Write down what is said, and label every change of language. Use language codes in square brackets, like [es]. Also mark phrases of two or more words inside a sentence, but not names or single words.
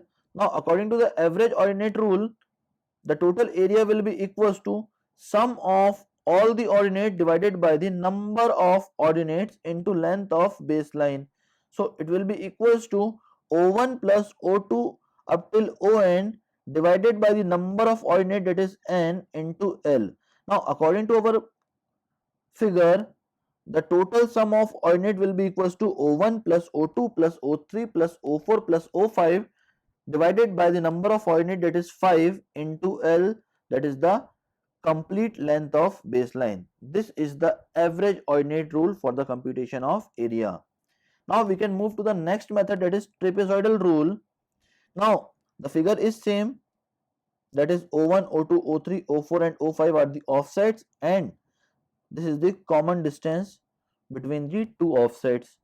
[en] Now according to the average ordinate rule, the total area will be equals to sum of all the ordinates divided by the number of ordinates into length of baseline. So it will be equals to O1 plus O2 up till On divided by the number of ordinate, that is n into L. Now according to our figure, the total sum of ordinate will be equals to O1 plus O2 plus O3 plus O4 plus O5 divided by the number of ordinate, that is 5 into L, that is the complete length of baseline. This is the average ordinate rule for the computation of area. Now we can move to the next method, that is trapezoidal rule. Now the figure is same, that is O1, O2, O3, O4 and O5 are the offsets and this is the common distance between the two offsets.